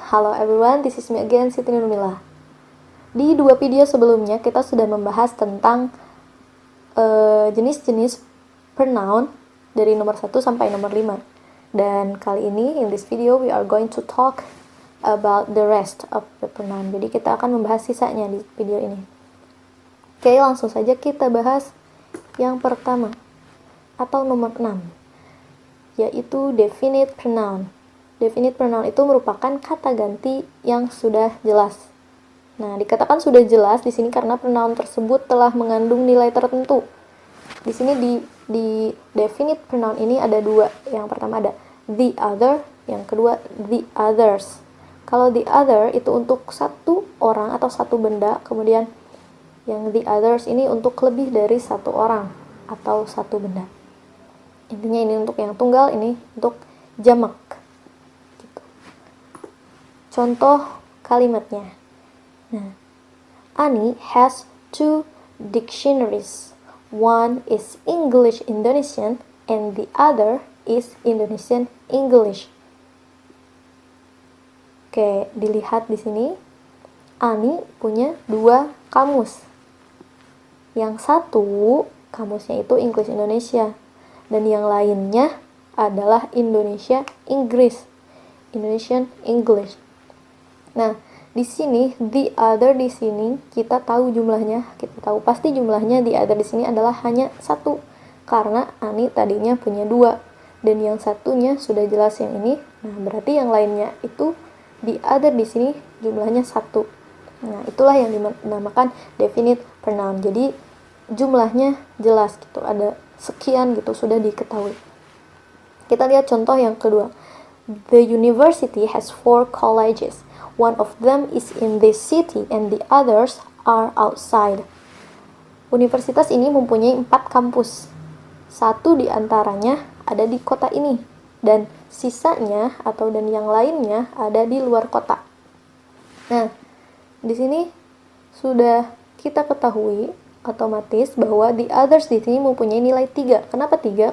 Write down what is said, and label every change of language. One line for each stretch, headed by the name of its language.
English: Hello everyone, this is me again, Siti Nurmila.
Indonesian: Di 2 video sebelumnya kita sudah membahas tentang jenis-jenis pronoun dari nomor 1 sampai nomor 5. Dan kali ini,
English: in this video, we are going to talk about the rest of the pronoun.
Indonesian: Jadi kita akan membahas sisanya di video ini. Oke, langsung saja kita bahas yang pertama, atau nomor 6. Yaitu definite pronoun. Definite pronoun itu merupakan kata ganti yang sudah jelas. Nah, dikatakan sudah jelas di sini karena pronoun tersebut telah mengandung nilai tertentu. Di sini di definite pronoun ini ada 2. Yang pertama ada the other, yang kedua the others. Kalau the other itu untuk satu orang atau satu benda, kemudian yang the others ini untuk lebih dari satu orang atau satu benda. Intinya ini untuk yang tunggal, ini untuk jamak gitu. Contoh kalimatnya.
English: Nah, Ani has 2 dictionaries. One is English Indonesian and the other is Indonesian English.
Indonesian: Oke, dilihat di sini. Ani punya 2 kamus. Yang satu kamusnya itu English Indonesia. Dan yang lainnya adalah Indonesia Inggris, Indonesian English. Nah, di sini the other di sini kita tahu jumlahnya, kita tahu pasti jumlahnya the other di sini adalah hanya 1 karena Ani tadinya punya 2 dan yang satunya sudah jelas yang ini. Nah, berarti yang lainnya itu the other di sini jumlahnya 1. Nah, itulah yang dinamakan definite pronoun. Jadi jumlahnya jelas gitu, ada sekian gitu, sudah diketahui. Kita lihat contoh yang kedua.
English: The university has 4 colleges. One of them is in this city and the others are outside.
Indonesian: Universitas ini mempunyai 4 kampus. 1 di antaranya ada di kota ini dan sisanya dan yang lainnya ada di luar kota. Nah, di sini sudah kita ketahui otomatis bahwa the others di sini mempunyai nilai 3. Kenapa 3?